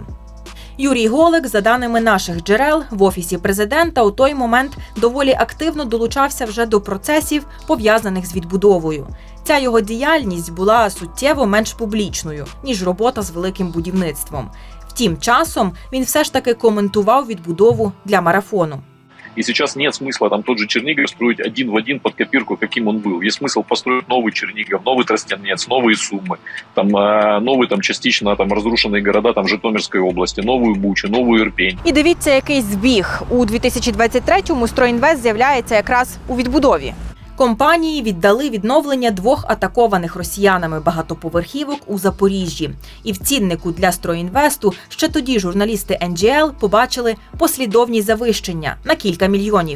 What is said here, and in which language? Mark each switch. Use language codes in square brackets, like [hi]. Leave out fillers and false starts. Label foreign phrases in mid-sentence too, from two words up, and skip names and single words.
[uk] Юрій Голик, за даними наших джерел, в Офісі Президента у той момент доволі активно долучався вже до процесів, пов'язаних з відбудовою. Ця його діяльність була суттєво менш публічною, ніж робота з великим будівництвом. Втім, часом він все ж таки коментував відбудову для «Марафону». [ru] И сейчас нет смысла там тот же Чернигов строить один в один под копирку, каким он был. Есть смысл построить новый Чернигов, новый Тростянец, новые Сумы, там, новые там, частично там, разрушенные города там, Житомирской области, новую Бучу, новую Ирпень. [uk] І дивіться, який збіг. У 2023-му «Стройінвест» з'являється якраз у відбудові. Компанії віддали відновлення 2 атакованих росіянами багатоповерхівок у Запоріжжі. І в ціннику для «Стройінвесту» ще тоді журналісти NGL побачили послідовні завищення на кілька мільйонів.